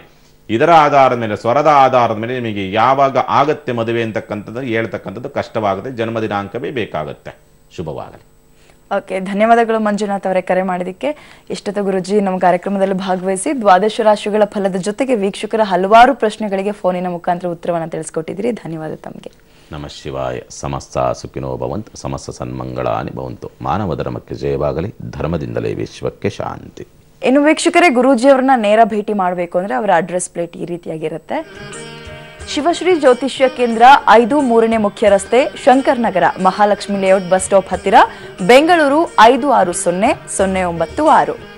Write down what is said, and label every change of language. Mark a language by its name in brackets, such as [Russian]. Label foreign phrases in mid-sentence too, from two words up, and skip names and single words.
[Kannada] ಇದರ ಆಧಾರದ ಮೇಲೆ, ಸ್ವರದ ಆಧಾರದ ಮೇಲೆ ನಿಮಗೆ ಯಾವಾಗ ಆಗತ್ತೆ ಮದುವೆ ಅಂತಕ್ಕಂಥದ್ದು ಹೇಳ್ತಕ್ಕಂಥದ್ದು ಕಷ್ಟವಾಗುತ್ತೆ. ಜನ್ಮ ದಿನಾಂಕವೇ ಬೇಕಾಗುತ್ತೆ. ಶುಭವಾಗಲಿ. ಓಕೆ, ಧನ್ಯವಾದಗಳು ಮಂಜುನಾಥ್ ಅವರೇ ಕರೆ ಮಾಡಿದ್ದಕ್ಕೆ. ಇಷ್ಟೊತ್ತು ಗುರುಜಿ ನಮ್ಮ ಕಾರ್ಯಕ್ರಮದಲ್ಲಿ ಭಾಗವಹಿಸಿ ದ್ವಾದಶ ರಾಶಿಗಳ ಫಲದ ಜೊತೆಗೆ ವೀಕ್ಷಕರ ಹಲವಾರು ಪ್ರಶ್ನೆಗಳಿಗೆ ಫೋನಿನ ಮುಖಾಂತರ ಉತ್ತರವನ್ನು ತಿಳಿಸ್ಕೊಟ್ಟಿದ್ದೀರಿ. ಧನ್ಯವಾದ ತಮಗೆ. [Sanskrit] ನಮಃ ಶಿವಾಯ. ಸಮಸ್ತ ಸುಖಿನೋ ಭವಂತು, ಸಮಸ್ತ ಸನ್ಮಂಗಳಾನಿ ಭವಂತು. [Kannada] ಮಾನವ ಧರ್ಮಕ್ಕೆ ಜಯವಾಗಲಿ, ಧರ್ಮದಿಂದಲೇ ವಿಶ್ವಕ್ಕೆ ಶಾಂತಿ. ಇನ್ನು ವೀಕ್ಷಕರೇ, ಗುರೂಜಿಯವರನ್ನ ನೇರ ಭೇಟಿ ಮಾಡಬೇಕು ಅಂದ್ರೆ ಅವರ [English] address plate [Kannada] ಈ ರೀತಿಯಾಗಿರುತ್ತೆ. ಶಿವಶ್ರೀ ಜ್ಯೋತಿಷ್ಯ ಕೇಂದ್ರ, 5-3ನೇ ಮುಖ್ಯ ರಸ್ತೆ, ಶಂಕರ್ ನಗರ, ಮಹಾಲಕ್ಷ್ಮಿ ಲೇಔಟ್ [English] bus stop [Kannada] ಹತ್ತಿರ, ಬೆಂಗಳೂರು 560096.